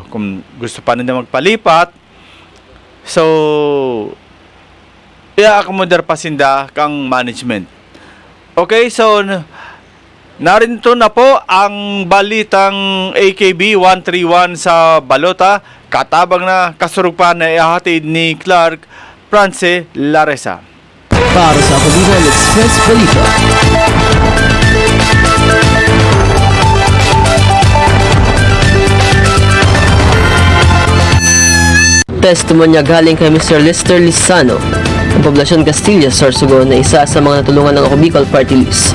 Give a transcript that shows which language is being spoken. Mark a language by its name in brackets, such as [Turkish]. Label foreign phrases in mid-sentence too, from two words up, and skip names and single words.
[Bikol] Kung gusto pa ninda magpalipat, so i-accommodate pa sinda kang management. [Filipino] Okay, so narito na po ang balitang AKB 131 sa Balota. [Bikol] Katabang na kasurugpan [Filipino] na ihahatid ni Clark France Laresa. Para sa Ako Bicol Express Balita. Testimonya galing kay Mr. Lester Lizano ng Poblasyon Castilla, Sorsogon, na isa sa mga natulungan ng Ako Bicol Party List.